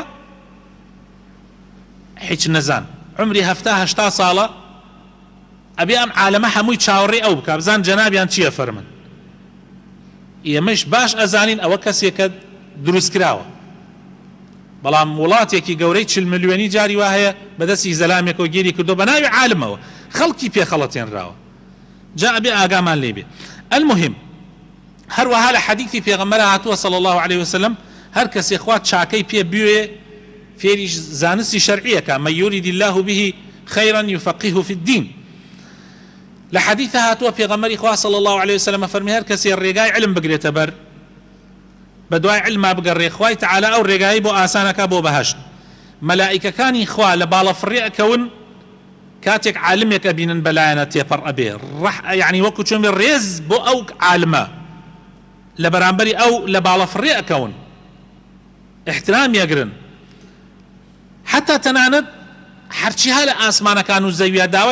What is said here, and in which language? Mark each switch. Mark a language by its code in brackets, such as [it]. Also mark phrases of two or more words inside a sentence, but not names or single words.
[ckb] هیچ نەزان عمری 70-80 ساڵە ئەبێ ئەم عالەمە هەمووی چاوەڕێ ئەو بکە بزان جەنابیان چییە فەرمن ئێمەش باش ئەزانین ئەوە کەسێکە دروست کراوە بەڵام وڵاتێکی گەورەی 40 ملیۆنی جاری وا هەیە بەدەستی زەلامێکەوە گیری کردو بە ناوی عالمەوە خەڵکی پێخەڵەتێنراوە جا ئەبێ ئاگامان لێبێ المهم هەروەها لە حەدیثی پێغەمبەر هاتووە [ar] صلی الله عليه وسلم [ckb] هەر کەسێ خوا چاکەی پێ بوێ فێری زانستی شەرعیەکە [ar] من يريد الله به خيرا يفقهه في الدين [ckb] لە حەدیثە هاتووە پێغەمبەری خوا [ar] صلی الله عليه وسلم [ckb] فەرمی هەر کەسێ ڕێگای علم بگرێتە بەر بە دوای علما بگەڕێ خوای تەعالی ئەو ڕێگایی بۆ ئاسانەکە بۆ بەهەشت مەلائیکەکانی خوا لە باڵە فڕێ ئەکەون کاتێک عالمێک ئەبینن بەلایەنە تێپەڕ ئەبێ یعنی وەکو چۆن ڕێز بۆ ئەو عالمە لە بەرامبەری ئەو لە باڵە فڕێ ئەکەون احترام یەگرن حتا تەنانەت هەرچیها لە ئاسمانەکان و زەویە داوای